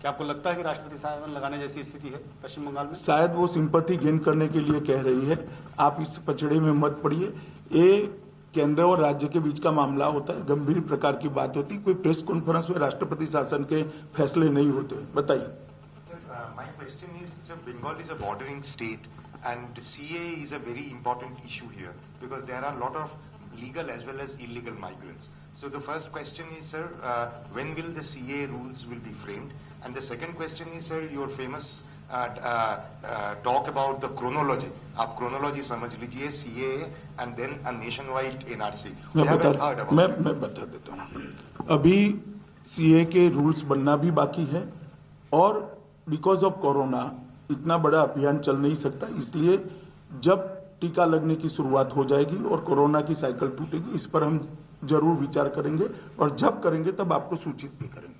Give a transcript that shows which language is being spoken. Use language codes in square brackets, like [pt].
[hi] क्या आपको लगता है कि राष्ट्रपति शासन लगाने जैसी स्थिति है पश्चिम बंगाल में? शायद वो सिंपैथी गेन करने के लिए कह रही है। आप इस पचड़े में मत पड़िए। ये केंद्र और राज्य के बीच का मामला होता है, गंभीर प्रकार की बात होती है। कोई प्रेस कॉन्फ्रेंस में राष्ट्रपति शासन के फैसले नहीं होते। बताइए। [en] My question is, sir, Bengal is a bordering state and CA is a very important issue here because there are a lot of legal as well as illegal migrants. So the first question is, sir, when will the CA rules will be framed? And the second question is, sir, your famous talk about the chronology. [hi] आप [en] chronology [hi] समझ लीजिए, [en] CA and then a nationwide NRC. We haven't heard about it. [hi] मैं बता देता हूँ। अभी CA के rules बनना भी बाकी है और [en] because of [hi] कोरोना इतना बड़ा अभियान चल नहीं सकता, इसलिए जब टीका लगने की शुरुआत हो जाएगी और कोरोना की साइकिल टूटेगी, इस पर हम जरूर विचार करेंगे और जब करेंगे तब आपको सूचित भी करेंगे।